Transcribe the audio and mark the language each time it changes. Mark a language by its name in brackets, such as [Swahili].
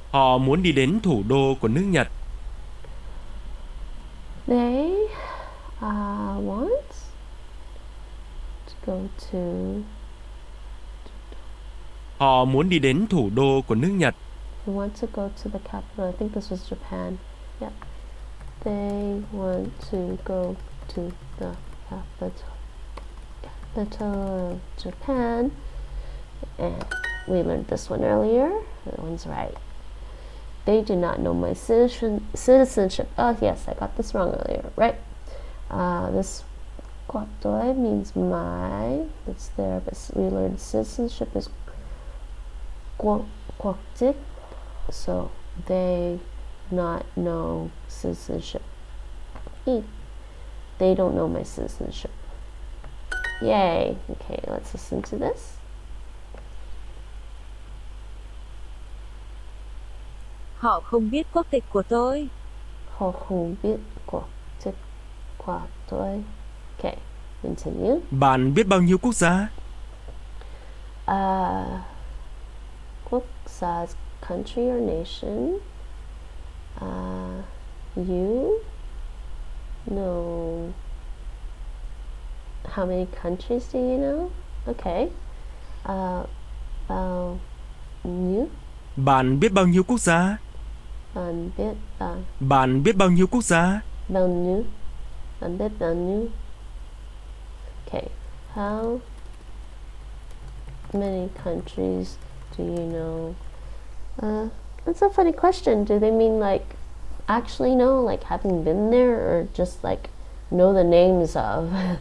[Vietnamese] Họ muốn đi đến thủ đô của nước Nhật. [English] They want to go to. [Vietnamese] Họ muốn đi đến thủ đô của nước Nhật. [English] They want to go to the capital. I think this was Japan. Yeah. They want to go to the capital of Japan. And we learned this one earlier. That one's right. They do not know my citizenship. Oh, yes, I got this wrong earlier, right? This Guatoi means my. It's there, but we learned citizenship is Guatik. So they not know citizenship. They don't know my citizenship. Yay. Okay, let's listen to this. [Vietnamese] Họ không biết quốc tịch của tôi. Họ không biết quốc tịch của tôi. [English] Okay, continue. [Vietnamese] Bạn biết bao nhiêu quốc gia? [English] Quốc gia is country or nation. You know how many countries do you know? Okay. You? [Vietnamese] Bạn biết bao nhiêu quốc gia? Bạn biết Bạn biết bao nhiêu quốc gia? bao nhiêu? Bạn biết bao nhiêu? Okay. [English] How many countries do you know? That's a funny question. Do they mean like actually know, like having been there, or just like know the names of?